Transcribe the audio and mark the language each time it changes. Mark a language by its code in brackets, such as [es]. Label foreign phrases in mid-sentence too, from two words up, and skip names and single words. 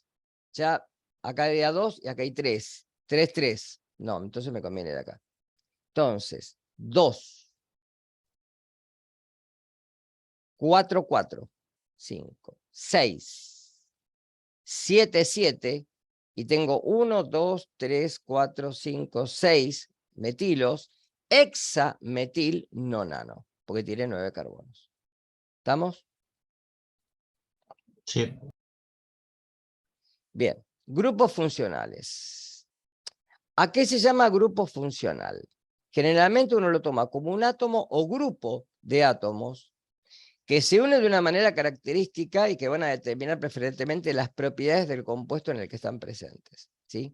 [es] Ya acá hay 2 y acá hay 3. 3, 3. No, entonces me conviene de acá. Entonces, 2, 4, 4, 5, 6, 7, 7. Y tengo 1, 2, 3, 4, 5, 6 metilos, hexametil nonano, porque tiene 9 carbonos. ¿Estamos? Sí. Bien, grupos funcionales. ¿A qué se llama grupo funcional? Generalmente uno lo toma como un átomo o grupo de átomos que se unen de una manera característica y que van a determinar preferentemente las propiedades del compuesto en el que están presentes, ¿sí?